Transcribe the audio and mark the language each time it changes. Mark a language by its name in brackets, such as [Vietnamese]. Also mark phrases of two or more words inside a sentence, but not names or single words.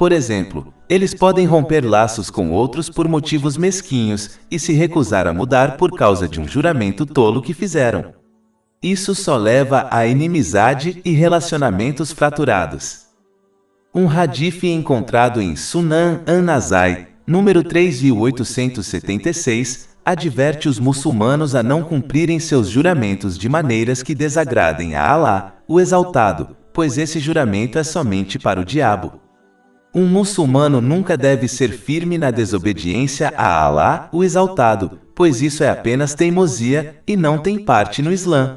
[Portuguese] Por exemplo, Eles podem romper laços com outros por motivos mesquinhos e se recusar a mudar por causa de um juramento tolo que fizeram. Isso só leva a inimizade e relacionamentos fraturados. Um hadith encontrado em Sunan an-Nasai, número 3876, adverte os muçulmanos a não cumprirem seus juramentos de maneiras que desagradem a Alá, o Exaltado, pois esse juramento é somente para o diabo. Um muçulmano nunca deve ser firme na desobediência a Alá, o Exaltado, pois isso é apenas teimosia e não tem parte no Islã.